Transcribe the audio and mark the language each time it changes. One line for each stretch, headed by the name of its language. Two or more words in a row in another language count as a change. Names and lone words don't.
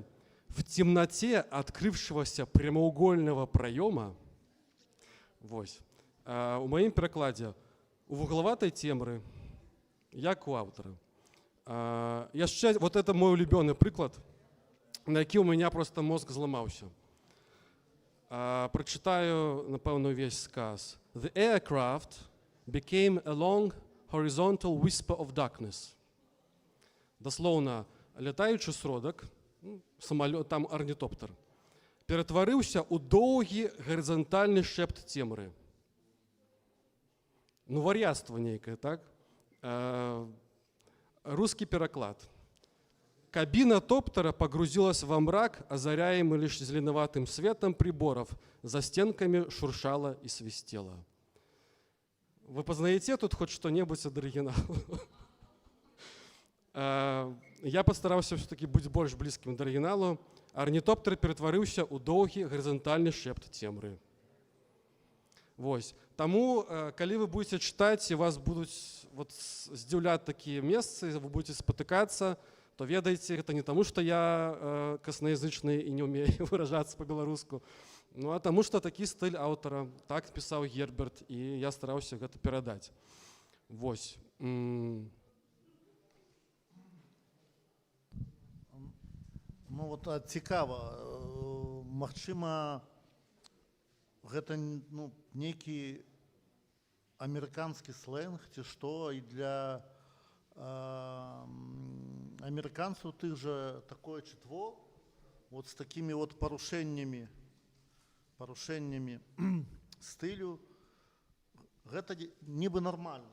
Russian: В темноте открывшегося прямоугольного проема,
Belarusian: вось, у моім перакладзе, у вуглаватай цемры, як у аўтара. Яшчэ,
Russian: вот это мой
Belarusian: улюбёны прыклад, на які
Russian: у меня просто мозг
Belarusian: зламаўся. Прачытаю, напэўна, увесь сказ.
English: The aircraft became a long horizontal whisper of darkness.
Belarusian: Даслоўна, лятаючы сродак, самалёт, там арнітоптер, ператварыўся ў доўгі гарызантальны шэпт цемры. Ну, вар'яцтва нейкае, так? Русский пераклад.
Russian: Кабина топтера погрузилась во мрак, озаряемый лишь зеленоватым светом приборов. За стенками шуршало и свистело. Вы познаете тут хоть что-нибудь от оригинала? Я постарался все-таки быть больше близким до оригиналу.
Belarusian: Орнитоптер перетворился у доўгі горизонтальный шепт цемры. Вось. Таму, калі
Russian: вы будете читать, и вас будут вот здзіўляць такие месцы, вы будете спотыкаться, то ведайте, это не тому, что я косноязычный и не умею выражаться по-беларуску, ну а тому, что
Belarusian: такі стыль аўтара, так пісаў Герберт, і я стараўся гэта перадаць. Вось. Ну вот цікава, магчыма, гэта ну, нейкі амерыканскі сленг ці што, і для амерыканцаў тых жа такое чытво вот з такімі вот парушэннямі стылю, гэта нібы нармальна.